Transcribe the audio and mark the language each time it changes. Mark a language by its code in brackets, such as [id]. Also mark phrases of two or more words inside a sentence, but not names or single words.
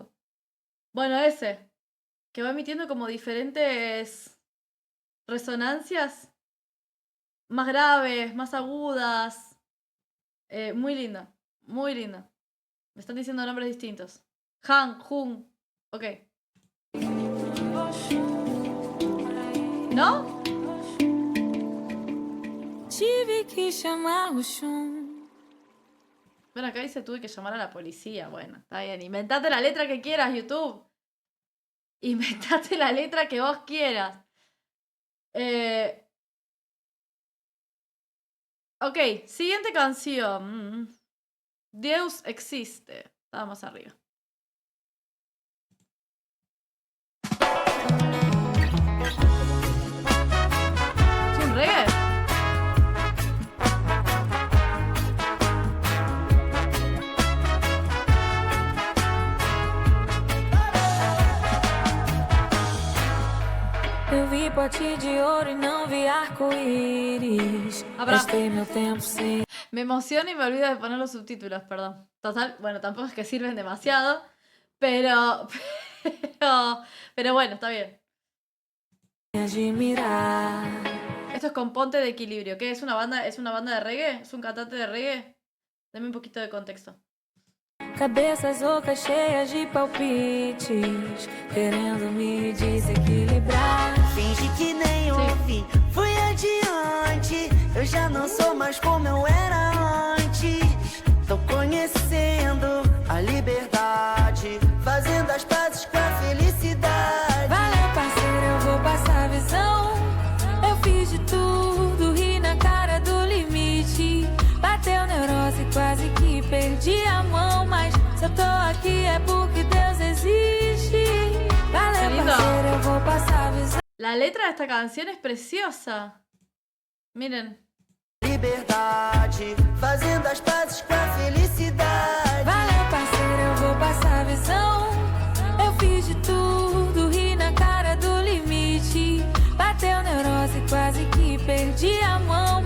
[es] Bueno, ese, que va emitiendo como diferentes resonancias más graves, más agudas. Muy linda, muy linda. Me están diciendo nombres distintos. Han, Jun. Ok. ¿No? [pt] Tive que chamar o chum. [es] Bueno, acá dice tuve que llamar a la policía. Bueno, está bien. Inventate la letra que quieras, YouTube. Inventate la letra que vos quieras. Ok, siguiente canción. Deus existe. Vamos arriba. ¿Es un reggae? [pt] Eu vi pote de ouro e não vi arco-íris. [es] Habrá. [pt] Gastei meu tempo sem [es] Me emociono y me olvido de poner los subtítulos, perdón. Total, bueno, tampoco es que sirven demasiado, pero bueno, está bien. [pt] admirar. [es] Esto es con Ponte de Equilibrio. ¿Qué es una banda? ¿Es una banda de reggae? ¿Es un cantante de reggae? Dame un poquito de contexto. [pt] Cabeças ocas cheias de palpites, querendo me desequilibrar. Finge que nem ouvi, fui adiante. Eu já não sou mais como eu era antes. Tô conhecendo a liberdade, fazendo as pazes com a felicidade. Valeu, parceiro, eu vou passar a visão. Eu fiz de tudo, ri na cara do limite. Bateu neurose, quase que perdi a mão. Mas se eu tô aqui é porque Deus existe. Valeu, [es] Lindo. [pt] parceiro, eu vou passar a visão. [es] La letra de esta canción es preciosa. Miren. [pt] Liberdade, fazendo as pazes com a felicidade. Valeu, parceiro, eu vou passar a visão. Eu fiz de tudo, ri na cara do limite. Bateu neurose, quase que perdi a mão.